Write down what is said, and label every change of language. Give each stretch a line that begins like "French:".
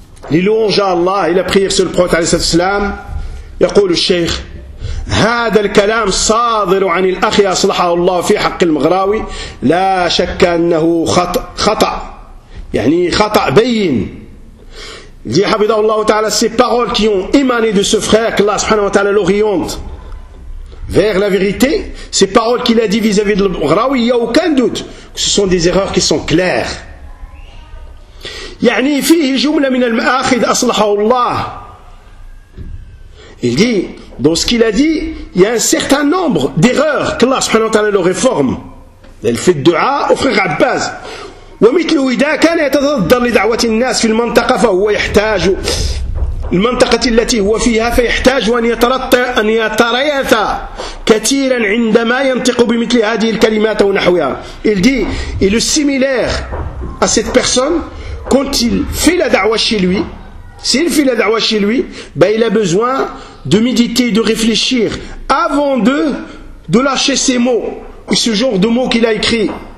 French: les louanges à Allah et la prière sur le prophète
Arabic: عليه الصلاة والسلام يقول الشيخ هذا الكلام صادر عن الأخ أصلحه الله في حق المغراوي لا شك أنه خطأ يعني خطأ بين
French: Dit Habibullah Allah Ta'ala, ces paroles qui ont émané de ce frère, qu'Allah subhanahu wa ta'ala l'oriente vers la vérité, ces paroles qu'il a dit vis-à-vis de l'Mghraoui, il n'y a aucun doute que ce sont des erreurs qui sont claires.
Arabic: يعني فيه جملة من المآخذ أصلحه الله.
French: Il dit, dans ce qu'il a dit, il y a un certain nombre d'erreurs qu'Allah subhanahu wa ta'ala le réforme. Elle fait du'a au frère Abbas.
Arabic: ومثله إذا كان يتضاد لدعوة الناس في المنطقة فهو يحتاج المنطقة التي هو فيها فيحتاج أن يتريث كثيرا عندما ينطق بمثل هذه الكلمات ونحوها.
French: Il dit, et le similaire à cette personne, quand il fait la da'wa chez lui, s'il fait la da'wa chez lui, ben il a besoin de méditer, de réfléchir avant de lâcher ces mots, ce genre de mots qu'il a écrit.